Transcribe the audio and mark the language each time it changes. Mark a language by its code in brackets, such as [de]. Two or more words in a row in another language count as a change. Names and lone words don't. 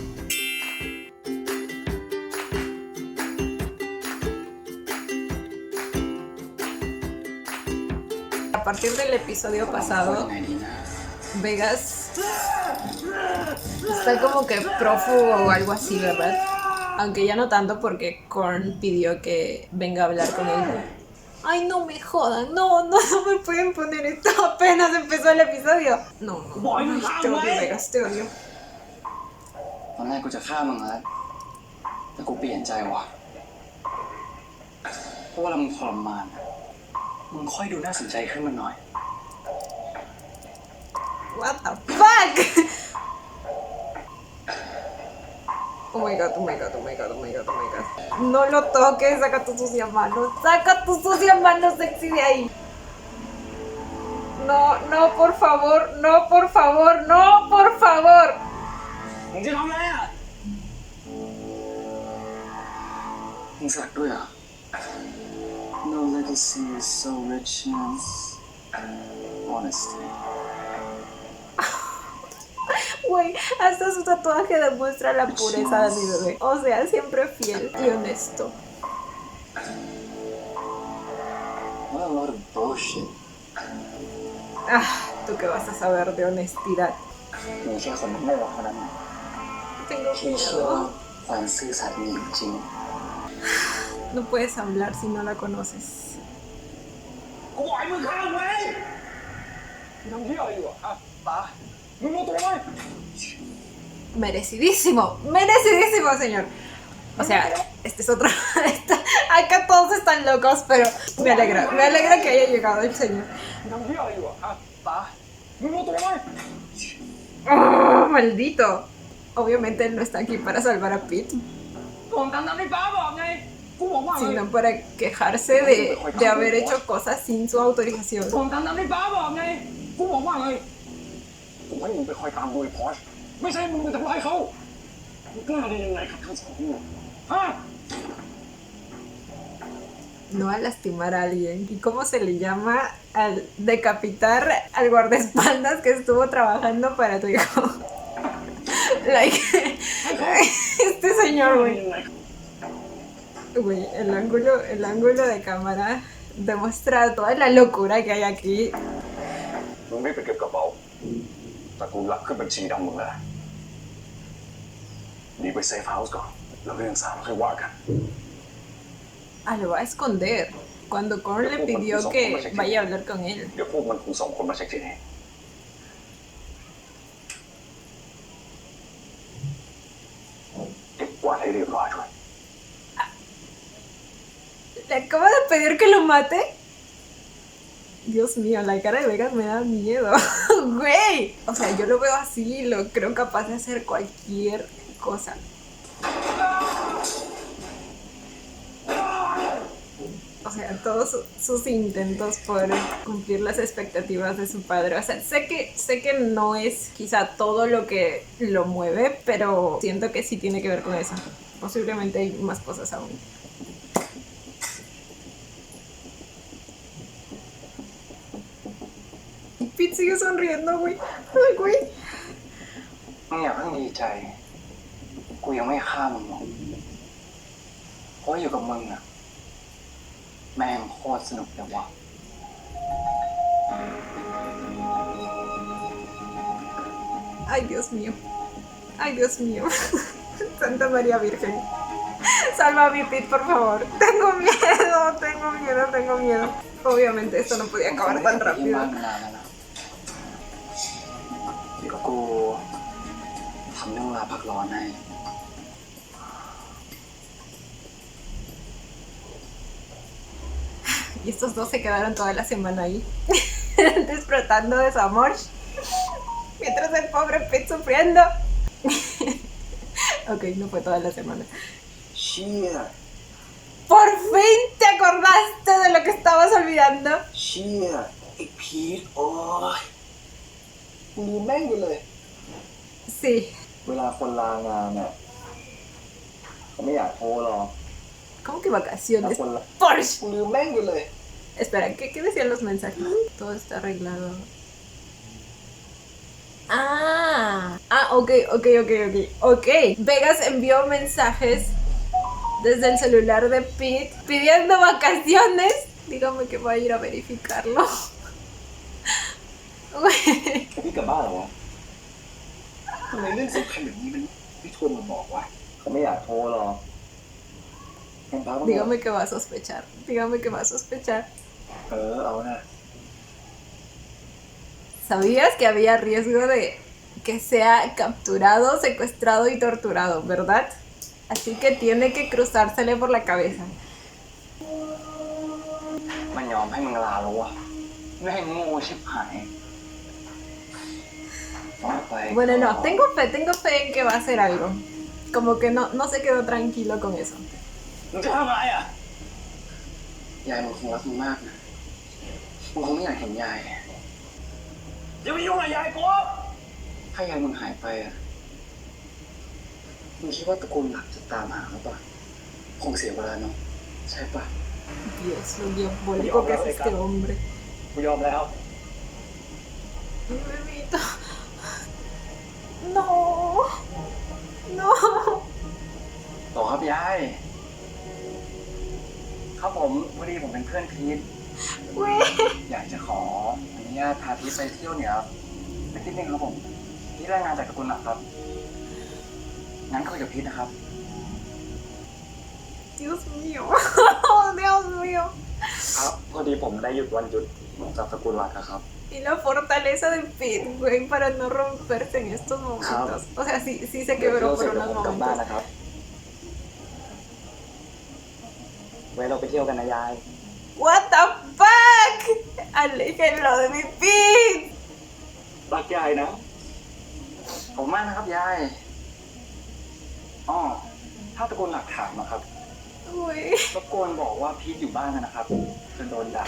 [es] A partir del episodio pasado, Vegas está como que prófugo o algo así, ¿verdad? Aunque ya no tanto porque Korn pidió que venga a hablar con él. Ay, no me jodan, no me pueden poner esto, apenas empezó el episodio. No, ay, te odio, Vegas, te odio. [th] ตอนแรกกูจะฆ่ามึงแล้วแต่กูเปลี่ยนใจว่ะเพราะว่าเรามึงทรมานมึงค่อยดูน่าสนใจขึ้นมาหน่อย [en] What the fuck? Oh my god. [es] No lo toques, saca tus sucias manos. Saca tus sucias manos sexy de ahí. No, no, por favor, no, por favor, no, por favor. [th] มึงจะทำอะไรอ่ะมึงสักด้วยเหรอ [en] No legacy is so rich in honesty. [es] Güey, hasta su tatuaje demuestra la pureza de mi bebé. O sea, siempre fiel y honesto. [en] What a load of bullshit. [es] Ah, ¿tú qué vas a saber de honestidad? [th] มีแค่คนโง่เท่านั้น [es] Tengo [th] ที่เชื่อว่า [es] miedo. [th] ความซื่อสัตย์มีอยู่จริง [es] No puedes hablar si no la conoces. [th] กูบอกให้มึงข้ามไว้ทำเหี้ยอะไรอยู่อ่ะป๋ามึงรู้ตัวไหม [es] Merecidísimo, merecidísimo, señor. O sea, este es otro. Acá todos están locos, pero me alegra que haya llegado el señor. [th] ทำเหี้ยอะไรอยู่อ่ะป๋ามึงรู้ตัวไหม [es] ¡Oh, maldito! Obviamente él no está aquí para salvar a Pete, [th] ผมทำที่ป๋าบอกไงกูบอกว่าไง [es] sino para quejarse de haber hecho cosas sin su autorización. [th] ผมทำที่ป๋าบอกไงกูบอกว่าไงกูให้มึงไปคอยตามดูไอ้พอชไม่ใช่มึงไปทำร้ายเขามึงกล้าได้ยังไงกับทั้งสองคนฮะ [es] No a lastimar a alguien. ¿Y cómo se le llama al decapitar al guardaespaldas que estuvo trabajando para tu hijo? Like, este señor, güey. Güey, el ángulo de cámara demuestra toda la locura que hay aquí. [th] มึงไม่ไปเก็บกระเป๋าแต่กูรับขึ้นบัญชีดำมึงแล้วหนีไปเซฟเฮาส์ก่อนแล้วเรื่องสามค่อยว่ากัน [es] Ah, lo va a esconder. Cuando Korn le pidió que vaya a hablar con él. [th] เดี๋ยวพวกมันคงส่งคนมาเช็คที่นี่เก็บกวาดให้เรียบร้อยด้วย [es] ¿Le acaba de pedir que lo mate? Dios mío, la cara de Vegas me da miedo. Güey. O sea, yo lo veo así y lo creo capaz de hacer cualquier cosa. O sea, todos sus intentos por cumplir las expectativas de su padre. O sea, sé que no es quizá todo lo que lo mueve, pero siento que sí tiene que ver con eso. Posiblemente hay más cosas aún. Pete sigue sonriendo, güey. Ay, güey. [th] มึงอย่าเพิ่งดีใจ กูยังไม่ฆ่ามึงหรอกเพราะอยู่กับมึงอะแม่งโคตรสนุกเลยว่ะ [es] Ay, Dios mío. Ay, Dios mío. Santa María Virgen. Salva a mi Pete, por favor. Tengo miedo, tengo miedo, tengo miedo. Obviamente esto no podía acabar tan rápido. [th] เดี๋ยวกูทำเรื่องลาพักร้อนให้ [es] Y estos dos se quedaron toda la semana ahí, disfrutando de su amor, mientras el pobre Pete sufriendo. Ok, no fue toda la semana. [th] เชี่ย [es] ¡Por fin te acordaste de lo que estabas olvidando! [th] เชี่ยไอ้พีทโอ้ยกูลืมแม่งไปเลย [es] Sí. [th] เวลาคนลางานเนี่ยเขาไม่อยากโทรหรอก [es] ¿Cómo que vacaciones? [th] คนละ Porsche. กูลืมแม่งไปเลย [es] Espera, ¿qué decían los mensajes? Todo está arreglado. Ok. Ok. Vegas envió mensajes desde el celular de Pete pidiendo vacaciones. Dígame que va a ir a verificarlo. [th] พี่กลับบ้านเหรอวะทำไมเรื่องสำคัญแบบนี้มันไม่โทรมาบอกวะเขาไม่อยากโทรหรอก [es] Dígame que va a sospechar. Dígame que va a sospechar. [th] เอานะ [es] ¿Sabías que había riesgo de que sea capturado, secuestrado y torturado, verdad? Así que tiene que cruzársele por la cabeza. [th] มันยอมให้มึงลาแล้ววะไม่ให้โง่ชิบหาย [es] Bueno, no, tengo fe en que va a hacer algo. Como que no se quedó tranquilo con eso. [th] มึงจะทำอะไรอ่ะยายมึงคงรักมึงมากนะมึงคงไม่อยากเห็นยายอย่าไปยุ่งกับยายกูถ้ายายมึงหายไปอ่ะมึงคิดว่าตระกูลหลักจะตามหาหรือเปล่าคงเสียเวลาเนาะใช่ปะ [es] Dios, lo diabólico que es este hombre. [th] กูยอมแล้ว [es] Mi bebito. No. No. [th] ต่อครับยายครับผมพอดีผมเป็นเพื่อนพีท [es] Güey. [th] อยากจะขออนุญาตพาพีทไปเที่ยวเหนือไปที่นึงครับผมพีทรายงานจากตระกูลหลักครับงั้นคุยกับพีทนะครับ [es] Dios mío. Dios mío. [th] ครับพอดีผมได้หยุดวันหยุดจากตระกูลหลักอะครับ [es] Y la fortaleza de Pete, güey, para no romperse en estos momentos. O sea, sí se [th] เดี๋ยว [es] quebró [th] เที่ยวเสร็ [es] por [th] จแล้ว [es] unos [th] ผมกลับบ้าน [es] momentos. [th] นะครับ ไว้เราไปเที่ยวกันนะยาย [en] What the fuck? [es] Aléjenlo de mi Pete. [th] รักยายนะ ผมมากนะครับยายอ๋อถ้าตระกูลหลักถามนะครับ [es] Güey. [th] รบกวนบอกว่าพีทอยู่บ้านนะครับจะโดนด่า